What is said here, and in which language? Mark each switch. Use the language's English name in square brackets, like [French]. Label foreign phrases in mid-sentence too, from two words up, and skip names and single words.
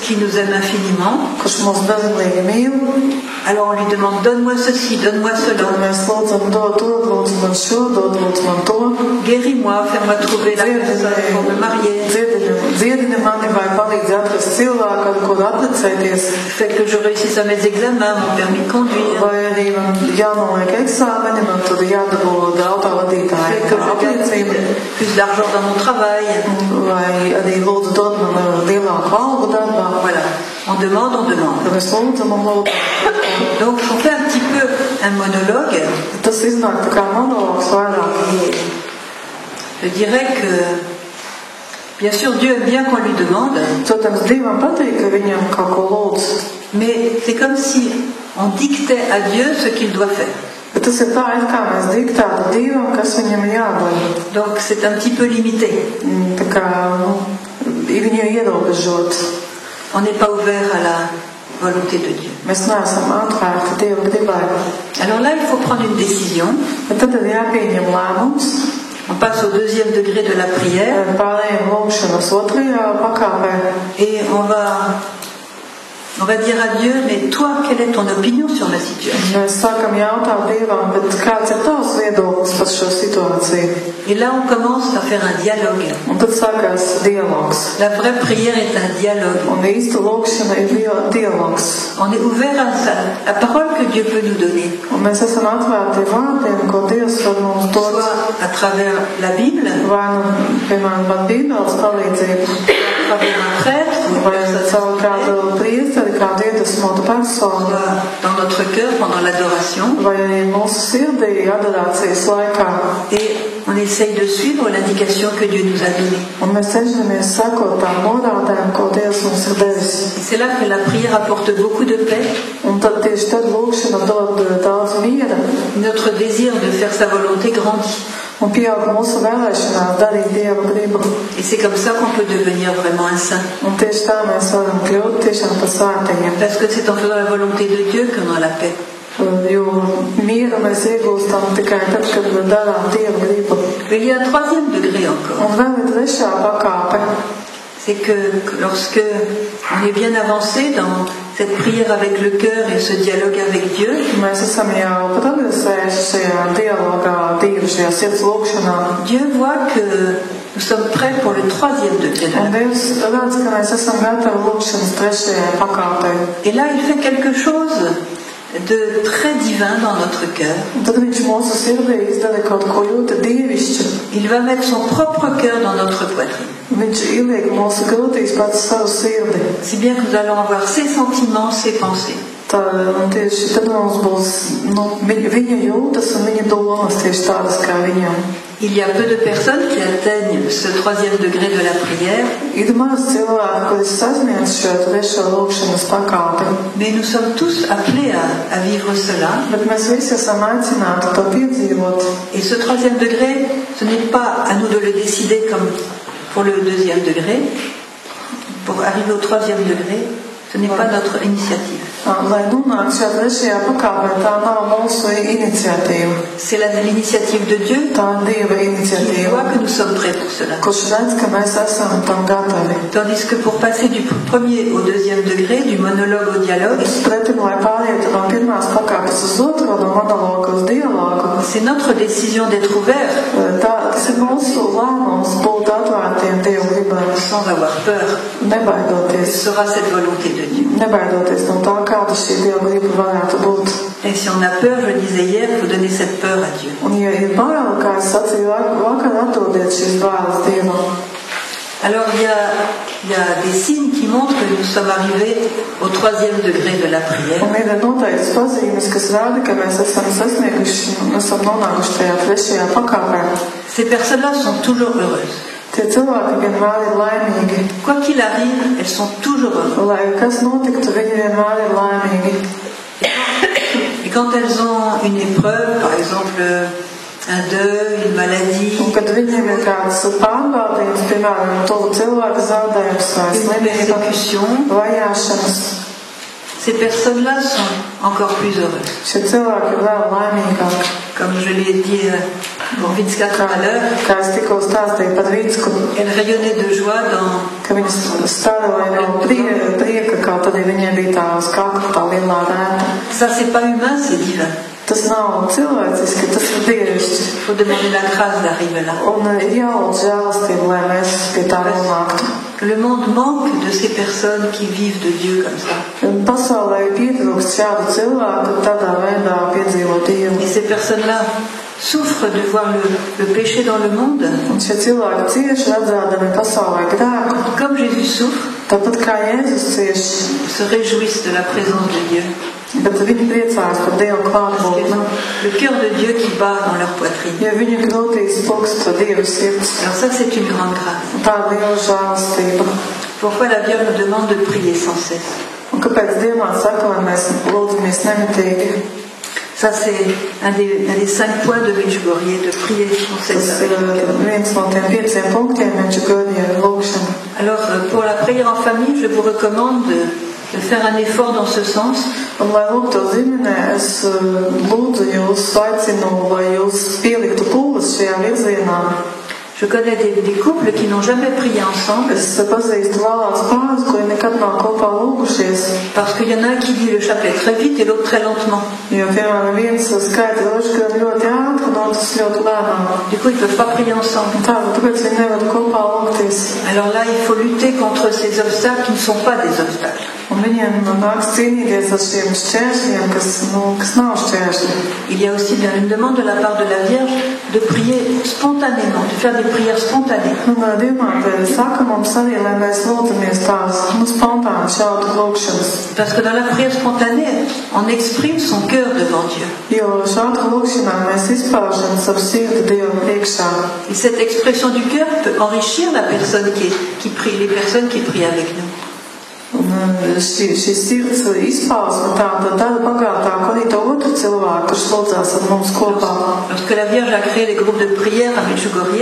[French] qui nous aime infiniment. [Latvian] kurš mūs bezgalīgi mīl. [French] Alors on lui demande donne-moi ceci, donne-moi [Latvian] Tad [French] cela, [Latvian] mēs lūdzam, dod to, lūdzu man šo, dod lūdzu man to. [French] guéris-moi, fais-moi trouver la personne pour me marier, [Latvian] Dziedini mani vai palīdzi atrast cilvēku, ar kuru apprecēties. [French] fais que je réussisse à mes examens, mon permis de conduire, [Latvian] Vai arī man jānoliek eksāmeni, man tur jādabū autovadītāja [French] fais que je [Latvian] apliecība. [French] gagne plus d'argent dans mon travail. [Latvian] Vai arī lūdzu dod man lielāku algu darbā. [French] Voilà, on demande, on demande. [Latvian] Tad mēs lūdzam un lūdzam. [French] Donc on fait un petit peu un monologue. [Latvian] Tas iznāk tā kā monologs vairāk. [French] Je dirais que, bien sûr, Dieu aime bien qu'on lui demande, [Latvian] Protams, Dievam patīk, ka viņam kaut ko lūdz. [French] mais c'est comme si on dictait à Dieu ce qu'il doit faire. [Latvian] Bet tas ir tā, it kā mēs diktētu Dievam, kas viņam ir jādara. [French] Donc c'est un petit peu limité. [Latvian] Tā kā viņu ierobežot. [French] On n'est pas ouvert à la volonté de Dieu. [Latvian] Mēs neesam atvērti Dieva gribai. [French] Alors là, il faut prendre une décision. [Latvian] Bet tad ir jāpieņem lēmums. [French] On passe au deuxième degré de la prière [Latvian] Pārējiem lūgšanas otrajā pakāpē. [French] et on va dire à Dieu, mais toi, quelle est ton opinion sur la situation? [Latvian] Mēs sākam jautāt Dievam, bet kāds ir tavs viedoklis par šo situāciju? [French] Et là, on commence à faire un dialogue. [Latvian] Un tad sākās dialogs. [French] La vraie prière est un dialogue. [Latvian] Un īsta lūgšana ir dialogs. [French] On est ouvert à ça, la parole que Dieu peut nous donner, [Latvian] Un mēs esam atvērti vārdiem, ko Dievs var mums dot. [French] soit à travers la Bible, [Latvian] Vai nu, piemēram, ar Bībeles palīdzību, [French] à travers un prêtre, ou une [Latvian] vai [French] personne [Latvian] caur kādu priesteri, kādu iedvesmotu personu, [French] soit dans notre cœur pendant l'adoration. [Latvian] vai arī mūsu sirdī adorācijas laikā. [French] Et on essaye de suivre l'indication que Dieu nous a donnée. [Latvian] Un mēs cenšamies sekot tām norādēm, ko Dievs mums ir devis. [French] Et c'est là que la prière apporte beaucoup de paix. [Latvian] Un tad tieši tad lūgšana dod daudz miera [French] Notre désir de faire sa volonté grandit. [Latvian] un pieaug mūsu vēlēšanās darīt Dieva gribu. [French] Et c'est comme ça qu'on peut devenir vraiment un saint. [Latvian] Un tieši tā mēs varam kļūt tiešām par svētajiem. [French] Parce que c'est en faisant la volonté de Dieu qu'on a la paix. [Latvian] Jo mieru mēs iegūstam tikai tad, kad darām Dieva gribu. [French] Mais il y a un troisième degré encore. [Latvian] Un vēl ir trešā pakāpe. [French] C'est que lorsque on est bien avancé dans cette prière avec le cœur et ce dialogue avec Dieu, [Latvian] Mēs esam jau progresējuši šajā dialogā, Dievu šajā sirds lūgšanā. [French] Dieu voit que nous sommes prêts pour le troisième degré de la [Latvian] Un Dievs redz, ka mēs esam gatavi lūgšanas trešajai pakāpei. [French] Et là, il fait quelque chose de très divin dans notre cœur. [Latvian] Un tad viņš mūsu sirdī izdara kaut ko ļoti dievišķu. [French] Il va mettre son propre cœur dans notre poitrine. [Latvian] Viņš ieliek mūsu krūtīs pats savu sirdi. [French] Si bien que nous allons avoir ses sentiments, ses pensées. [Latvian] Tā, un tieši tad mums būs viņa jūtas un viņa domas tieši tādas kā viņam. [French] Il y a peu de personnes qui atteignent ce 3e degré de la prière. [Latvian] Ir maz cilvēku, kuri sasniedz šo trešo lūkšanas pakāpi. [French] Mais nous sommes tous appelés à vivre cela. [Latvian] Bet mēs visi esam aicināti to piedzīvot. [French] Et ce 3e degré, ce n'est pas à nous de le décider comme pour le 2e degré. Pour arriver au 3e degré, ce n'est pas notre initiative. [Latvian] Lai nonāktu šajā trešajā pakāpē, tā nav mūsu iniciatīva. [French] C'est l'initiative de Dieu. [Latvian] Tā ir Dieva [French] Il [Latvian] iniciatīva. [French] voit que nous sommes prêts pour cela. [Latvian] Kurš redz, ka mēs esam tam gatavi. [French] Tandis que pour passer du 1er au 2e degré, du monologue au dialogue, [Latvian] Pretim, lai pārietu no pirmās pakāpes uz otro, no monologa uz dialogu, [French] c'est notre décision d'être ouvert [Latvian] tas ir mūsu lēmums būt atvērtiem Dieva gribai. [French] sans avoir peur. Quelle [Latvian] Nebaidoties. [French] sera cette volonté de Dieu? [Latvian] Nebaidoties no tā, kāda šī Dieva griba varētu būt. [French] Et si on a peur, je le disais hier, il faut donner cette peur à Dieu. [Latvian] Un, ja ir bail, kā es sacīju vakar, atdodiet šīs bailes Dievam. [French] Alors il y a des signes qui montrent que nous sommes arrivés au 3e degré de la prière. [Latvian] Un ir noteikts pazīmes, kas rāda, ka mēs esam sasnieguši, esam nonākuši tajā trešajā pakāpē. [French] Ces personnes-là sont toujours heureuses. [Latvian] Tie cilvēki vienmēr ir laimīgi. [French] Quoi qu'il arrive, elles sont toujours heureuses. [Latvian] Lai kas notiktu, viņi vienmēr ir laimīgi. [French] Et quand elles ont une épreuve, par exemple un deuil, une maladie, [Latvian] Un kad viņiem ir kāds pārbaudījums, piemēram, tuvu cilvēku zaudējums vai [French] une [Latvian] slimība, [French] persécution, [Latvian] vajāšanas, [French] ces personnes-là sont encore plus heureuses. [Latvian] šie cilvēki ir vēl laimīgāki. [French] Comme je l'ai dit pour Vitska tout à l'heure, [Latvian] Kā es tikko stāstīju par Vīcku, [French] elle rayonnait de joie [Latvian] ka viņas stāvēja no prieka, kā tad viņiem bija tā uz kakla tā lielā rēta. [French] Ça, c'est pas humain, c'est divin. [Latvian] Tas nav cilvēciski, tas ir dievišķi. [French] Il faut demander la grâce d'arriver là. [Latvian] Un ir jālūdz žēlastību, lai mēs pie tā nonāktu. [French] Le monde manque de ces personnes qui vivent de Dieu comme ça. [Latvian] Pasaulē ir pietrūkst šādu cilvēku, tādā veidā piedzīvot Dievu. [French] Et ces personnes-là souffrent de voir le péché dans le monde, [Latvian] Un šie cilvēki cieši redzēdami pasaulē grēku, [French] comme Jésus souffre, [Latvian] tāpat kā Jēzus cieši, [French] se réjouissent de la présence de Dieu. [Latvian] bet viņi priecājas par Dievu klātbūtni, [French] Le cœur de Dieu qui bat dans leur poitrine. [Latvian] jo viņu krūtīs plukst Dieva sirds. [French] Alors ça, c'est une grande grâce. [Latvian] Tā ir liela žēlastība. [French] Pourquoi la Vierge nous demande de prier sans cesse? [Latvian] Un kāpēc Dievmā saka, lai mēs lūdzamies nemitīgi? [French] Ça, c'est un des 5 points de Medjugorje, de prier sans cesse. [Latvian] Tas ir viens no tiem 5 punktiem, Medjugorje lūkšana. [French] Alors, pour la prière en famille, je vous recommande de faire un effort dans ce sens. [Latvian] Un, lai lūgtu ģimenē, es lūdzu jūs, aicinu, lai jūs pieliktu pūles šajā virzienā. [French] Je connais des couples qui n'ont jamais prié ensemble [Latvian] Es pazīstu vēlāts pāris, kuri nekad nav kopā lūgušies. [French] parce qu'il y en a un qui lit le chapelet très vite et l'autre très lentement. [Latvian] Jo, piemēram, viens skaita rožu ļoti ātri, un otrs ļoti lēnām. [French] Du coup, ils ne peuvent pas prier ensemble. [Latvian] Tāpēc viņi nevar kopā lūgties. [French] Alors là, il faut lutter contre ces obstacles qui ne sont pas des obstacles. [Latvian] Un viņiem nāks cīnīties ar šiem šķēršļiem, kas nav šķēršļi. [French] Il y a aussi bien une demande de la part de la Vierge de prier spontanément, de faire des prières spontanées. [Latvian] Un Dievmāte saka mums arī, lai mēs lūdzamies tās spontāni šādu lūgšanas. [French] Parce que dans la prière spontanée, on exprime son cœur devant Dieu. [Latvian] Jo šādu lūgšanā mēs izpaužam savu sirdi Dievam priekšā. [French] Et cette expression du cœur peut enrichir la personne qui prie, les personnes qui prient avec nous. [Latvian] Un šī sirds izpausme tāda dara bagātāku arī to otru cilvēku, kurš lūdzās ar mums kopā. [French] Lorsque la Vierge a créé les groupes de prière à Medjugorje,